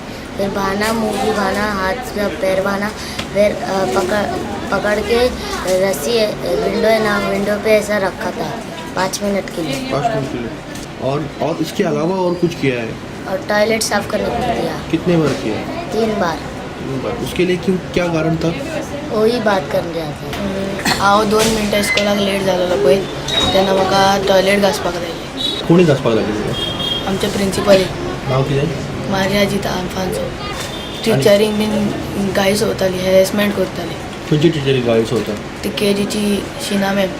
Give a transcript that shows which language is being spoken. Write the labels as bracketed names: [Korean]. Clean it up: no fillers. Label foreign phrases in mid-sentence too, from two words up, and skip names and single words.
[Hindi] फिर बांधा मुँह भी बांधा हाथ से पैर बांधा फिर पकड़ के रस्सी विंडो है ना विंडो पे ऐसा रखा था 5 मिनट के लिए. 5 मिनट के लिए और इसके अलावा और कुछ किया है. और टॉयलेट साफ करने को दिया. कितने बार किया. 3 बार. उसके लिए क्या कारण था. वही बात कर रहा था. [Konkani] हांव 2 मिनटां स्कुलाक लेट जालोलो पळय तेन्ना म्हाका टॉयलेट घासपाक लायलें. कोणी घासपाक लायलें. आमचे प्रिंसिपल नांव कितें. मारिया जिता आल्फान्सो. टिचरींक बीन गाळी सोवताली हॅरेसमेंट करताली. खंयची टिचरी गाळी सोवता. ती KGची शिना मॅम